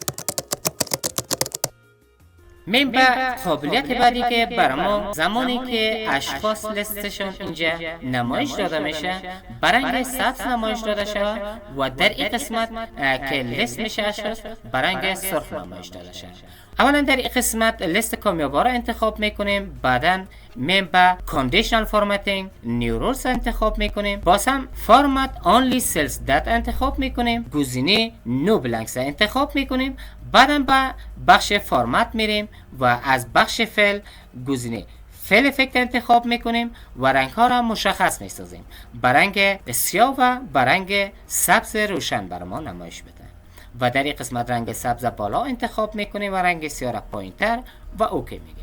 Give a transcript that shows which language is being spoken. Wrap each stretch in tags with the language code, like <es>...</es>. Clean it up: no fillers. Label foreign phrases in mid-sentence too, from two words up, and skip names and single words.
<fa>میم به قابلیت بعدی که برای ما زمانی که اشخاص لیستشون اینجا نمایش داده میشه برنگ سبز نمایش داده شده و در این قسمت که لیست میشه اشخاص برنگ سرخ نمایش داده شده. اولا در این قسمت لیست کامیابا را انتخاب میکنیم، بعدا میم به</fa> <en>conditional formatting new rules</en> <fa>انتخاب میکنیم، باز هم</fa> <en>format only cells that</en> <fa>انتخاب میکنیم، گزینه</fa> <en>no blanks</en> <fa>انتخاب میکنیم، بعدا به بخش فرمت میریم و از بخش فل گزینه</fa> <en>fill effect</en> <fa>انتخاب میکنیم و رنگ ها را مشخص میسازیم. برنگ سیاه و برنگ سبز روشن برای ما نمایش بده و در این قسمت رنگ سبز بالا انتخاب میکنیم و رنگ سیاه را پایینتر و اوکی میگیم.</fa>